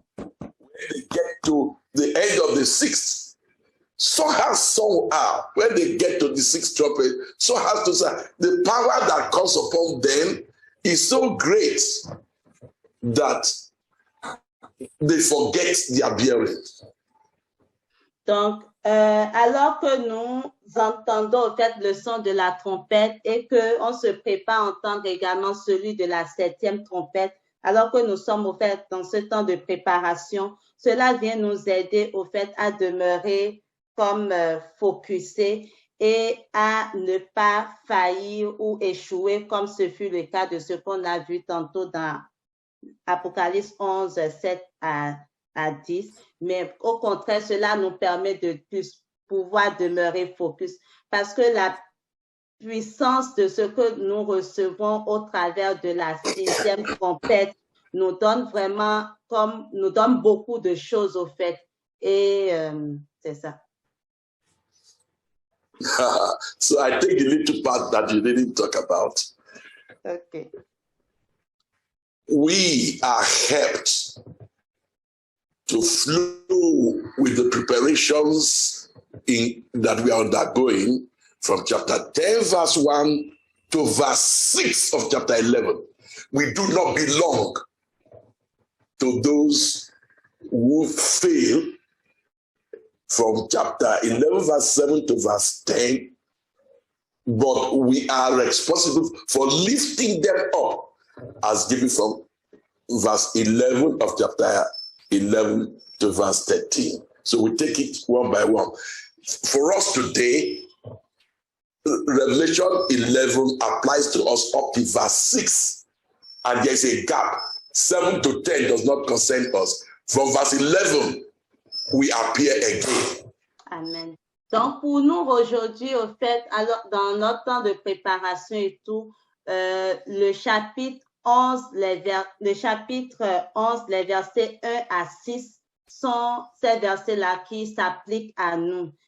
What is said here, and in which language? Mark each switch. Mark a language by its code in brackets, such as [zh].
[en] When they get to the end of the sixth, somehow, when they get to the sixth trumpet, so has to say, the power that comes upon them is so great that they forget their bearing. [fr] Donc, alors que nous entendons en fait le son de la trompette et qu'on se prépare à entendre également celui de la septième trompette, alors que nous sommes au fait dans ce temps de préparation, cela vient nous aider au fait à demeurer comme focusés et à ne pas faillir ou échouer comme ce fut le cas de ce qu'on a vu tantôt dans Apocalypse 11, 7 à 10. Mais au contraire, cela nous permet de plus pouvoir demeurer focus parce que la puissance de ce que nous recevons au travers de la sixième trompette nous donne vraiment nous donne beaucoup de choses au fait. Et c'est ça. [en] So I take the little part that you didn't talk about. Okay. We are helped to flow with the preparations that we are undergoing from chapter 10, verse 1 to verse 6 of chapter 11. We do not belong to those who fail from chapter 11, verse 7 to verse 10, but we are responsible for lifting them up as given from verse 11 of chapter 11 to verse 13. So we take it one by one. For us today, Revelation 11 applies to us up to verse 6. And there's a gap. 7 to 10 does not concern us. From verse 11, we appear again. Amen. [fr] Donc, pour nous, aujourd'hui, au fait, alors, dans notre temps de préparation et tout, le chapitre 11, les versets 1 à 6 sont ces versets-là qui s'appliquent à nous.